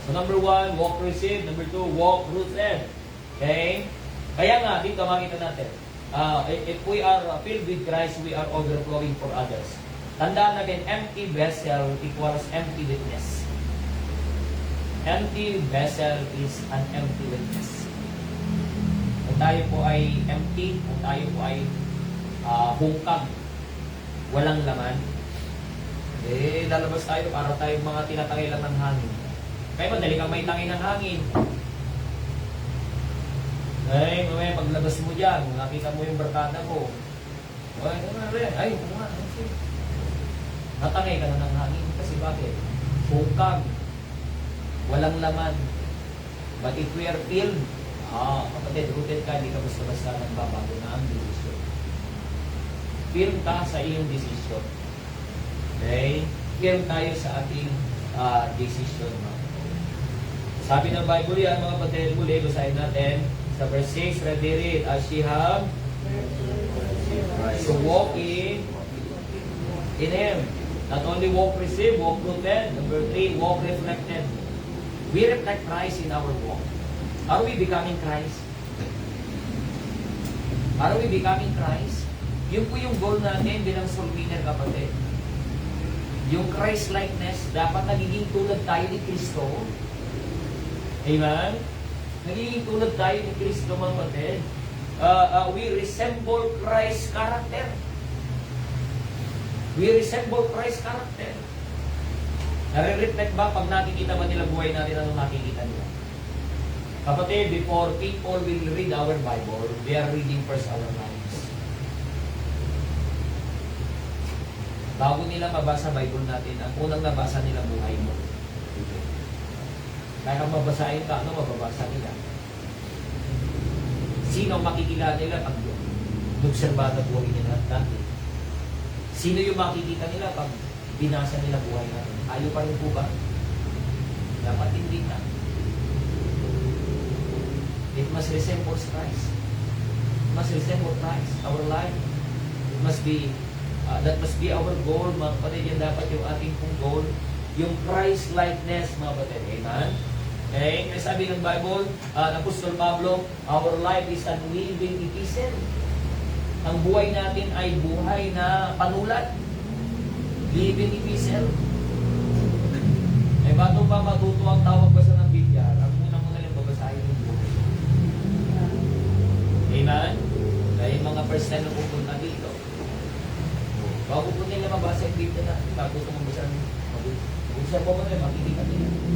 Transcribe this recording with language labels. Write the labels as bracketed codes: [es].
[en] So number 1, walk received. Number 2, walk rooted. Okay? [tl] Kaya nga, dito makita natin, [en] if we are filled with Christ, we are overflowing for others. [tl] Tandaan natin, [en] empty vessel equals empty witness. Empty vessel is an empty witness. [tl] Kung tayo po ay empty, kung tayo po ay hungkag, walang laman, lalabas tayo para tayong mga tinatangay lang ng hangin. Kaya madali kang may tangay ng hangin. Ay, mamaya paglabas mo dyan, nakita mo yung barkada mo. Ay, ito nga. Natangay ka na ng hangin. Kasi bakit? Hungkag. Walang laman. [en] But if we are filled, [tl] kapatid, rooted ka, hindi ka basta-basta nagbabago na ang desisyon. Firm ka sa iyong desisyon. Okay? Firm tayo sa ating desisyon. Sabi ng Bible yan, mga kapatid, muli, basahin natin. [en] Sa verse 6, ready read, as ye have to walk in Him. Not only walk received, walk rooted. Number 3, walk reflected. We reflect Christ in our walk. Are we becoming Christ? Are we becoming Christ? [tl] Yun po yung goal natin bilang soul winner, kapatid. Yung Christ-likeness, dapat nagiging tulad tayo ni Kristo. Amen? Nagiging tulad tayo ni Kristo, mga kapatid. [en] We resemble Christ's character. We resemble Christ's character. [tl] Nare-reflect ba pag nakikita ba nila buhay natin, ano nakikita nila? [en] Kapatid, before people will read our Bible, they are reading first our lives. [tl] Bago nila mabasa Bible natin, ang unang nabasa nila buhay mo. Kaya kung mabasahin ka, ano mababasa nila? Sino ang makikilala nila pag nobserbada buhay nila dati? Sino yung makikita nila pag binasa nila buhay natin? Ayaw pa rin po ba? Dapat hindi na. [en] It must resemble Christ. It must resemble Christ. Our life. It must be, that must be our goal, [tl] mga kapatid. Yan dapat yung ating pong goal. Yung Christ-likeness, mga kapatid. Amen? Okay? May sabi ng Bible, [en] Apostol Pablo, our life is a living epistle. [tl] Ang buhay natin ay buhay na panulat. Living epistle. Eh, bago pa matuto ang tawag basa ng Biblia, ang muna yung babasahin ng buhay. Amen? Dahil mga first time na pupunta dito, bago po nila mabasa yung Biblia na, bago ito mabasa ng mag-usap po mo na, makikita nila.